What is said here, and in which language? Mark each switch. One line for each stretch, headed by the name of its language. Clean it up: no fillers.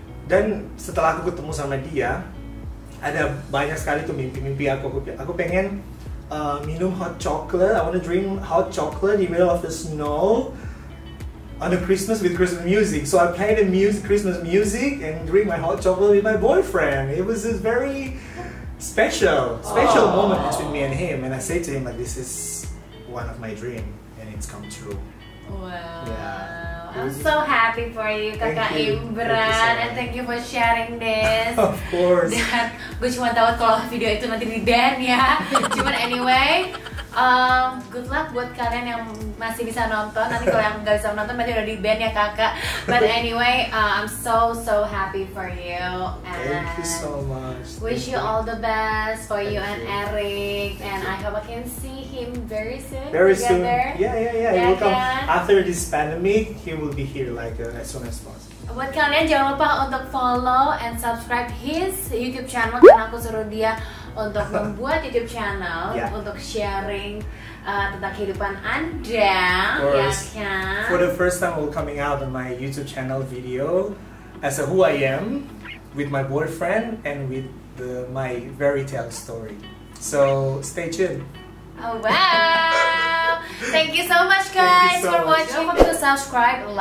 Indonesian: Dan setelah aku ketemu sama dia, ada banyak sekali tuh mimpi-mimpi aku. Aku pengen minum hot chocolate.
English: I want to drink hot chocolate in the middle of the snow on the Christmas with Christmas music. So I play the Christmas music and drink my hot chocolate with my boyfriend. It was a very special moment between me and him. And I say to him like, this is one of my dreams and it's come true. Wow. Yeah. I'm so happy for you, Kakak Imran, and thank you for sharing this. Of course.
Indonesian: Dan gue cuma tahu kalau video itu nanti di ban ya. Cuman anyway,
English: good luck
Indonesian: buat kalian yang masih bisa nonton. Nanti kalau yang nggak bisa nonton berarti udah di ban ya kakak.
English: But anyway, I'm so happy for you. And thank you so much. Wish you all the best for you and Eric, and I hope I can see him very soon. Very together. Yeah. He will come after this pandemic. He will be here like as soon as possible.
Indonesian: Buat kalian jangan lupa untuk
English: follow and subscribe his YouTube channel,
Indonesian: karena aku suruh dia untuk membuat YouTube channel untuk sharing tentang kehidupan Anda, ya kan?
English: For the first time, we're coming out on my YouTube channel video as a who I am with my boyfriend and with my fairy tale story. So stay tuned. Oh wow! Thank you so much guys for watching. Don't forget to subscribe, like, and comment this video. Don't forget